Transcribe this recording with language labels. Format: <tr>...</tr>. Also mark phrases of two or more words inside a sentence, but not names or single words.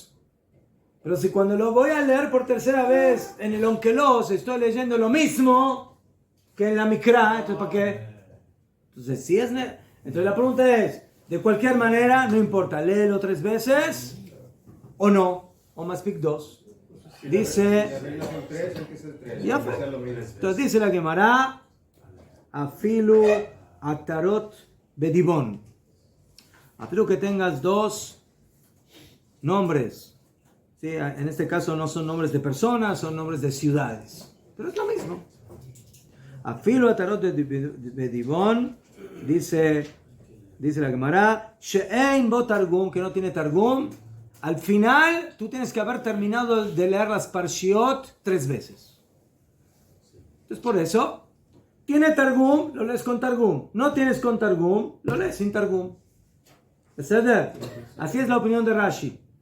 <es>Pero si cuando lo voy a leer por tercera vez en el Onkelos estoy leyendo lo mismo que en la Mikra, entonces ¿para qué? Entonces, entonces la pregunta es, de cualquier manera, no importa, léelo 3 veces o no, o más pic 2. Dice, entonces dice la Gemara,</es> <he>אפילו עטרות בדיבון.</he> <es>Afilu que tengas 2 nombres. Sí, en este caso no son nombres de personas, son nombres de ciudades. Pero es lo mismo.</es> <he>אפילו עטרות בדיבון,</he> <es>dice la Gemara,</es> <he>שאין בו תרגום,</he> <es>que no tiene targum. Al final, tú tienes que haber terminado de leer las parshiot 3 veces. Entonces, por eso, tiene targum, lo lees con targum. No tienes con targum, lo lees sin targum. Así es la opinión de Rashi.</es>